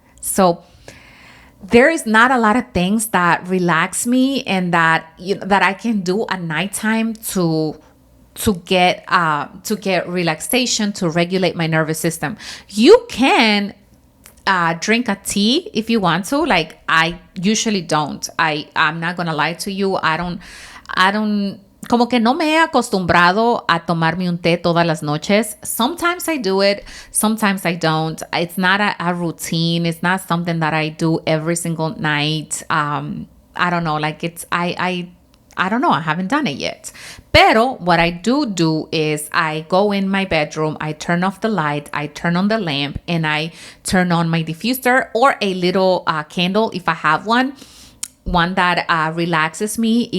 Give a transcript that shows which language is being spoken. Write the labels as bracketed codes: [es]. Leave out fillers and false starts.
[en] So there is not a lot of things that relax me, and that that I can do at nighttime to get relaxation, to regulate my nervous system. You can drink a tea if you want to. Like, I usually don't. I'm not gonna lie to you. I don't [es] como que no me he acostumbrado a tomarme un té todas las noches. [en] Sometimes I do it, sometimes I don't. It's not a routine. It's not something that I do every single night. I don't know. Like, I don't know. I haven't done it yet. [es] Pero [en] what I do is I go in my bedroom, I turn off the light, I turn on the lamp, and I turn on my diffuser or a little candle if I have one that relaxes me.